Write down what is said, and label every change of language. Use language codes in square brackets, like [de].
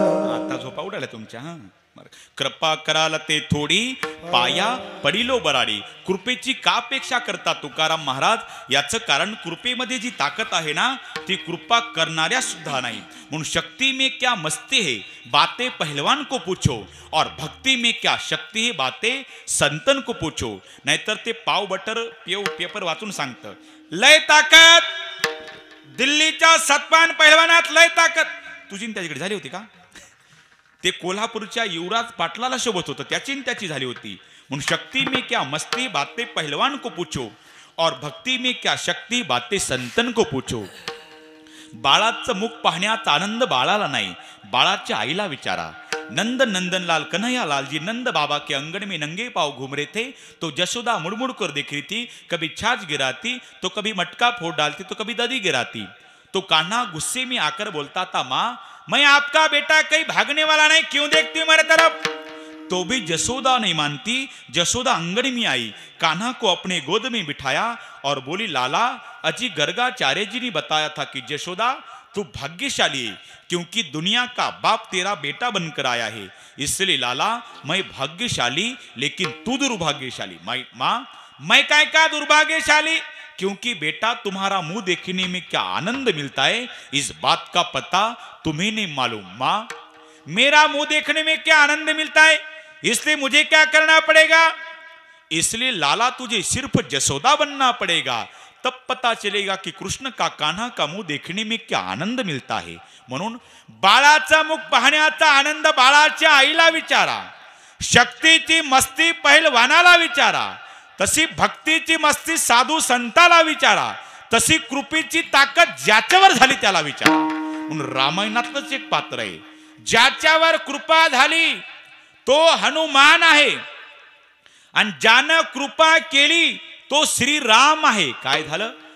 [mr] आता झोपा उडाल्या तुमच्या. कृपा कराल ते थोडी, पाया पडिलो बराडी. कृपेची का अपेक्षा करता तुकाराम महाराज? याचं कारण कृपेमध्ये जी ताकद आहे ना, ती कृपा करणाऱ्या सुद्धा नाही. [hi] म्हणून शक्ती में क्या मस्ती है, बातें पहलवान को पूछो. और भक्ति में क्या शक्ती है, बातें संतन को पूछो. [mr] नाहीतर ते पाव बटर पेपर वाचून सांगतं, लय ताकद दिल्लीच्या सतपान पहलवानात, लय ताकद. तुझी त्याच्याकडे झाली होती का? ते कोल्हापूरच्या युवराज पाटलाला शोभत होतं, त्याची झाली होती. [hi] म्हणून शक्ती में क्या मस्ती, बातें पहलवान को पूछो. और भक्ति में क्या शक्ती, बातें संतन को पूछो. [mr] बाळाचं मुख पाहण्याचा आनंद बाळाला नाही, बाळाच्या आईला विचारा. [hi] नंद नंदनलाल कन्हैया लालजी नंद बाबा के अंगण में नंगे पाव घूम रहे थे, तो जशोदा मुड़मुड़ कर देख रही थी. कभी छाछ गिराती तो कभी मटका फोड़ डालती तो कभी दधी गिराती. तो कान्हा गुस्से में आकर बोलता था, माँ मैं आपका बेटा कहीं भागने वाला नहीं, क्यों देखती हूं मेरे तरफ? तो भी जसोदा नहीं मानती. जसोदा अंगण में आई, कान्हा को अपने गोद में बिठाया और बोली, लाला अजी गर्गाचार्य जी ने बताया था कि जसोदा तू भाग्यशाली है, क्योंकि दुनिया का बाप तेरा बेटा बनकर आया है. इसलिए लाला मैं भाग्यशाली, लेकिन तू दुर्भाग्यशाली. माँ मैं काय का दुर्भाग्यशाली? क्योंकि बेटा तुम्हारा मुंह देखने में क्या आनंद मिलता है, इस बात का पता तुम्हें नहीं मालूम. माँ मेरा मुंह देखने में क्या आनंद मिलता है, इसलिए मुझे क्या करना पड़ेगा? इसलिए लाला तुझे सिर्फ जसोदा बनना पड़ेगा, तब पता चलेगा कि कृष्ण का कान्हा का मुंह देखने में क्या आनंद मिलता है. [mr] म्हणून बाळाचा मुख पाहण्याचा आनंद बाळाच्या आईला विचारा. शक्तीची मस्ती पहिलवानाला विचारा. तशी भक्तीची मस्ती साधू संताला विचारा. तशी कृपेची ताकद ज्याच्यावर झाली त्याला विचारा. म्हणून रामायणातलंच एक पात्र आहे, ज्याच्यावर कृपा झाली तो हनुमान आहे, आणि ज्यानं कृपा केली तो श्रीराम आहे. काय झालं?